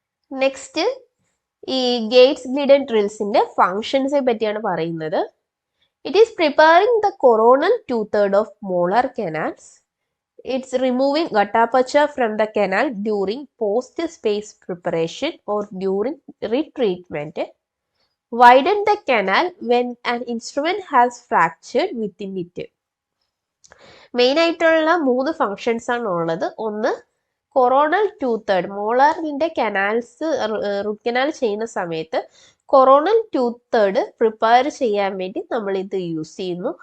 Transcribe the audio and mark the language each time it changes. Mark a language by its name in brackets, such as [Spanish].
[Malayalam] Next ഈ Gates Glidden ഡ്രിൽസിന്റെ ഫങ്ഷൻസിനെ പറ്റിയാണ് പറയുന്നത്. [English] It is preparing the coronal 2/3 of molar canals. It's removing gutta percha from the canal during post space preparation or during retreatment. Widen the canal when an instrument has fractured within it. [Malayalam] Main ആയിട്ടുള്ള 3 functions ആണ് ഉള്ളത്. ഒന്ന്, coronal 2/3 മോളാറിന്റെ canals root canal ചെയ്യുന്ന സമയത്ത് coronal 2/3 prepare ചെയ്യാൻ വേണ്ടി നമ്മൾ ഇത് യൂസ് ചെയ്യുന്നു.